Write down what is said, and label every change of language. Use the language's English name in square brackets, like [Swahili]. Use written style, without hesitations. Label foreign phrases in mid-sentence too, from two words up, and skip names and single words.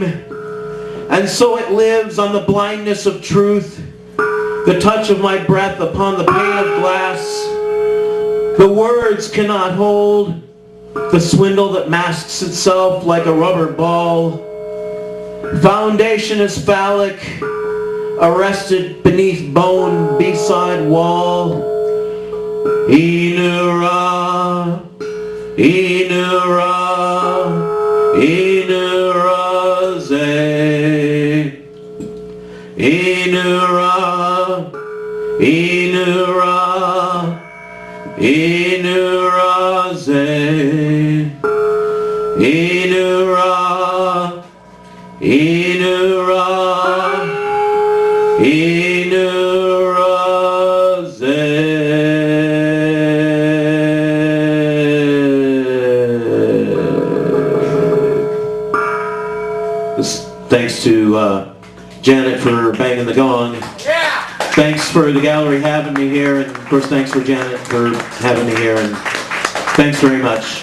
[English] And so it lives on the blindness of truth, the touch of my breath upon the pane of glass. The words cannot hold the swindle that masks itself like a rubber ball. Foundation is phallic, arrested beneath bone beside wall. Inura, Inura, Inuraze. Inura, Inura, Inuraze. Inura, Inura, Inuraze. Thanks to Janet for banging the gong. Yeah. Thanks for the gallery having me here, and of course thanks for Janet for having me here, and thanks very much.